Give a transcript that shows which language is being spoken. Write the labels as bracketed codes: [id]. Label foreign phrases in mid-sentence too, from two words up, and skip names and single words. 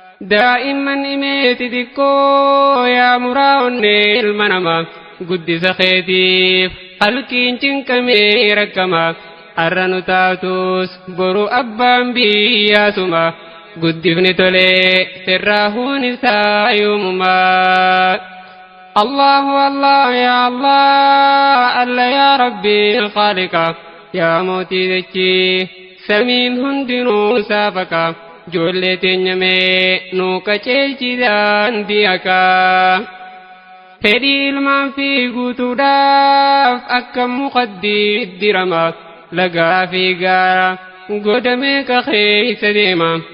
[om] Daa'imman himee xixiqqoo yaa muraa onnee ilma namaa. Guddisa keetiif halkiin cinqamee rakkama. Har'a nu taatus boru abbaan biyyaa suma. Guddifni tolee sirraa huun isaa yoomuma. [ar] الله الله يا الله الله يا ربي خالقا. [om] Ya mootii dachii, samiin hundinuu saafaqa. Ijoollee teenya mee nuu qajeelchi daandii haqaa. Fedhii ilmaan fi guutuudhaaf akka muqaddii dirama. Lagaa fi gaara godhamee ka keessa deema.